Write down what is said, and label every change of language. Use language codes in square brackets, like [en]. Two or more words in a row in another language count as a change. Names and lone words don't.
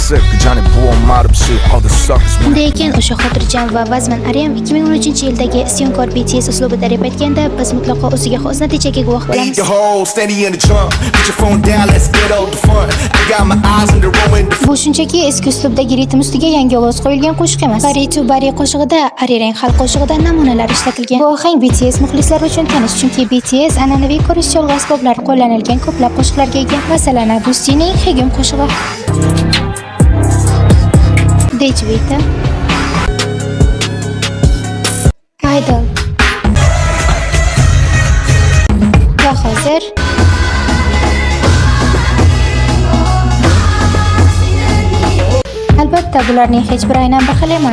[uz] Shunday ekan, o'sha xotirjam va vazmin RM 2013-yildagi isyonkor BTS uslubida rep aytganda biz mutlaqo o'ziga xos natijaga guvoh bo'lamiz. Bu shunchaki eski uslubdagi ritm ustiga yangi ovoz qo'yilgan qo'shiq emas. Body to Body qo'shig'ida Arirang xalq qo'shig'idan namunalar ishlatilgan. Bu ohang BTS muxlislari uchun tanish, chunki BTS an'anaviy ko'rish cholg'u asboblari qo'llanilgan ko'plab qo'shiqlarga ega. Masalan, Agustining Hegum qo'shig'i, Dejvita, Idol va hozir albatta bularning hech biri aynan bir xil emas.